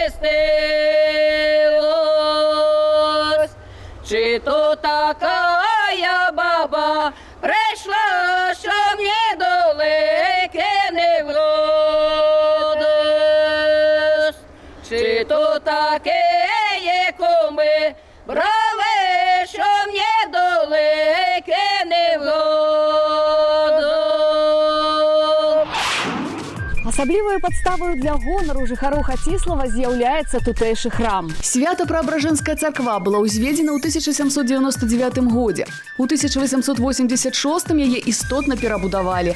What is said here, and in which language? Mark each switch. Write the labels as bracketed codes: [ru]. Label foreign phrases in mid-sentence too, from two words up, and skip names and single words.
[uk] хрестилась, чи то така я баба прийшла, що мені далеке не вродиш, чи то таке є куми брали, що мені далеке не вродиш. [be] Асаблівою падставою для гонару жыхароў Хаціслава з'яўляецца тутэйшы храм. Свято-Преображенская царква была ўзведзена ў 1799 годзе. У 1886 яе істотна перабудавалі.